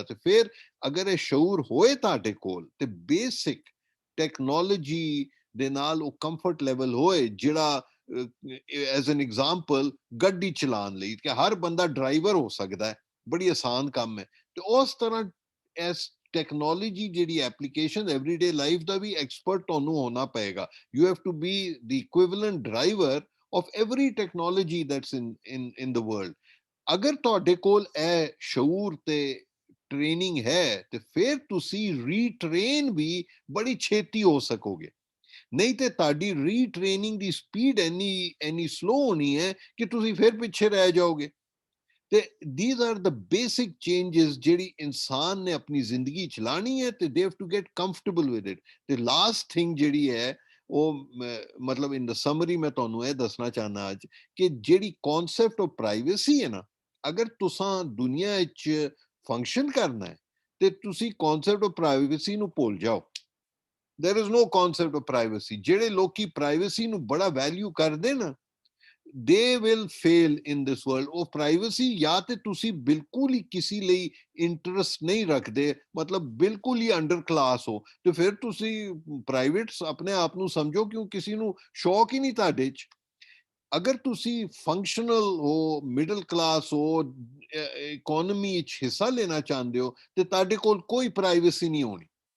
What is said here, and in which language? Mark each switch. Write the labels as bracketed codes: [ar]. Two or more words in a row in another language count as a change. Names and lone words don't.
[pa] ਤੇ ਫਿਰ ਅਗਰ ਇਹ ਸ਼ਊਰ ਹੋਏ ਤੁਹਾਡੇ ਕੋਲ ਤੇ [en] basic technology [pa] ਦੇ ਨਾਲ ਉਹ [en] comfort level [pa] ਹੋਏ, ਜਿਹੜਾ [en] as an example [pa] ਗੱਡੀ ਚਲਾਉਣ ਲਈ ਕਿ ਹਰ ਬੰਦਾ ਡਰਾਈਵਰ ਹੋ ਸਕਦਾ ਹੈ, ਬੜੀ ਆਸਾਨ ਕੰਮ ਹੈ। ਤੇ ਉਸ ਤਰ੍ਹਾਂ ਐਸ ਟੈਕਨੋਲੋਜੀ ਜਿਹੜੀ ਐਪਲੀਕੇਸ਼ਨ [en] everyday life [pa] ਦਾ ਵੀ ਐਕਸਪਰਟ ਤੁਹਾਨੂੰ ਹੋਣਾ ਪਏਗਾ। [en] you have to be the equivalent driver of every technology that's in the world। [pa] ਅਗਰ ਤੁਹਾਡੇ ਕੋਲ ਇਹ ਸ਼ਊਰ ਤੇ ਟ੍ਰੇਨਿੰਗ ਹੈ ਤੇ ਫਿਰ ਤੁਸੀਂ ਰੀਟ੍ਰੇਨ ਵੀ ਬੜੀ ਛੇਤੀ ਹੋ ਸਕੋਗੇ। ਨਹੀਂ ਤੇ ਤੁਹਾਡੀ ਰੀਟ੍ਰੇਨਿੰਗ ਦੀ ਸਪੀਡ ਇੰਨੀ ਸਲੋ ਹੋਣੀ ਹੈ ਕਿ ਤੁਸੀਂ ਫਿਰ ਪਿੱਛੇ ਰਹਿ ਜਾਓਗੇ। [en] ਤੇ these are the basic changes [pa] ਜਿਹੜੀ ਇਨਸਾਨ ਨੇ ਆਪਣੀ ਜ਼ਿੰਦਗੀ ਚਲਾਣੀ ਹੈ ਤੇ [en] they have to get comfortable with it। [pa] ਤੇ [en] last thing [pa] ਜਿਹੜੀ ਹੈ ਉਹ ਮਤਲਬ [en] in the summary [pa] ਮੈਂ ਤੁਹਾਨੂੰ ਇਹ ਦੱਸਣਾ ਚਾਹੁੰਦਾ ਅੱਜ ਕਿ ਜਿਹੜੀ [en] concept of privacy [pa] ਹੈ ਨਾ, ਅਗਰ ਤੁਸੀਂ ਦੁਨੀਆ ਵਿੱਚ ਫੰਕਸ਼ਨ ਕਰਨਾ ਹੈ ਤੇ ਤੁਸੀਂ [en] concept of privacy [pa] ਨੂੰ ਭੁੱਲ ਜਾਓ। [en] there is no concept of privacy। [pa] ਜਿਹੜੇ ਲੋਕੀ ਪ੍ਰਾਈਵੇਸੀ ਨੂੰ ਬੜਾ ਵੈਲਿਊ ਕਰਦੇ ਨਾ, [en] they will fail in this world। [pa] ਉਹ ਪ੍ਰਾਈਵੇਸੀ ਜਾਂ ਤੇ ਤੁਸੀਂ ਬਿਲਕੁਲ ਹੀ ਕਿਸੇ ਲਈ ਇੰਟਰਸਟ ਨਹੀਂ ਰੱਖਦੇ, ਮਤਲਬ ਬਿਲਕੁਲ ਹੀ [en] under class [pa] ਹੋ, ਤੇ ਫਿਰ ਤੁਸੀਂ ਪ੍ਰਾਈਵੇਟ ਆਪਣੇ ਆਪ ਨੂੰ ਸਮਝੋ ਕਿਉਂ ਕਿਸੇ ਨੂੰ ਸ਼ੌਕ ਹੀ ਨਹੀਂ ਤੁਹਾਡੇ 'ਚ। ਅਗਰ ਤੁਸੀਂ ਫੰਕਸ਼ਨਲ ਹੋ, [en] middle class [pa] ਹੋ, ਇਕੋਨਮੀ 'ਚ ਹਿੱਸਾ ਲੈਣਾ ਚਾਹੁੰਦੇ ਹੋ ਤੇ ਤੁਹਾਡੇ ਕੋਲ ਕੋਈ ਪ੍ਰਾਈਵੇਸੀ ਨਹੀਂ ਹੋਣੀ।